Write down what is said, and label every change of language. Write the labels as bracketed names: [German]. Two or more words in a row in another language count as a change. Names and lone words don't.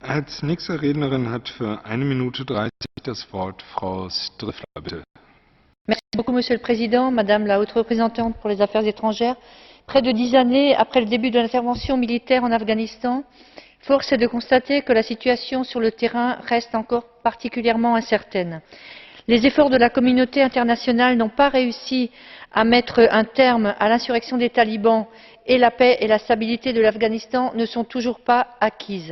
[German] Als nächste Rednerin hat für 1 Minute 30 das Wort Frau Striffler, bitte. [French] Merci beaucoup, Monsieur le Président, Madame la Haute Représentante pour les Affaires étrangères. Près de 10 années après le début de l'intervention militaire en Afghanistan, force est de constater que la situation sur le terrain reste encore particulièrement incertaine. Les efforts de la communauté internationale n'ont pas réussi à mettre un terme à l'insurrection des talibans et la paix et la stabilité de l'Afghanistan ne sont toujours pas acquises.